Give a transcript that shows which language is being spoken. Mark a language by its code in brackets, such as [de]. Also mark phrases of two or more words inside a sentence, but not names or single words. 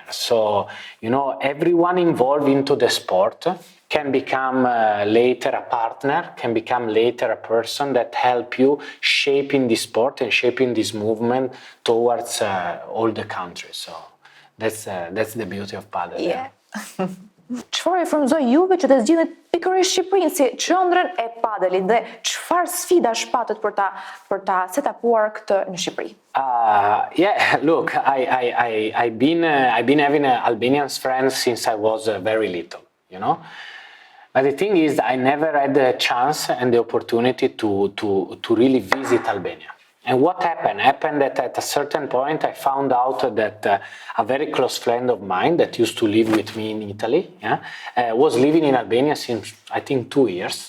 [en] So, everyone involved into the sport can become later a partner, can become later a person that help you shaping this sport and shaping this movement towards all the countries. So that's the beauty of padel. Yeah. [sq] Çfarë frymëzoi juve që të zgjidhet pikërisht Shqipërinë si qendrën e padelit dhe çfarë sfidash patët për ta setapuar këtë në Shqipëri? [en] Yeah, look, I've been having Albanian friends since I was very little, But the thing is, I never had the chance and the opportunity to really visit Albania. And what happened? Happened that at a certain point I found out that a very close friend of mine that used to live with me in Italy, was living in Albania since I think 2 years.